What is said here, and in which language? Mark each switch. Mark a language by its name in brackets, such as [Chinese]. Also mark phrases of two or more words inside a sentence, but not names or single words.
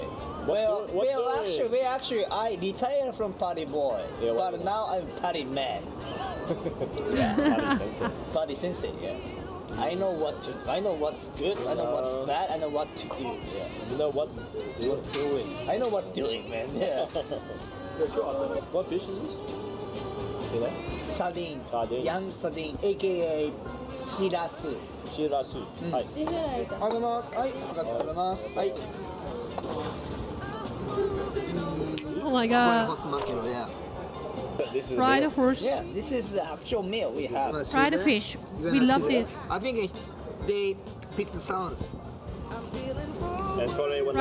[English] Well, actually, I retired from party boy, but now I'm party man. Party sensei, yeah. I know what's good, I know what's bad, I know what to do. Yeah. You know what's doing? I know what's doing, man. Yeah. What fish is this? You know? Sardine. Sardine. Young sardine, aka shirasu. Shirasu. Hi. [Japanese] ありがとうございます。はい、ありがとうございます。はい。 [English] Oh my god. Yeah. This is Fried the- horse. Yeah, this is the actual meal we have. Fried fish. We love this. I think they pick the sounds. And Korea, what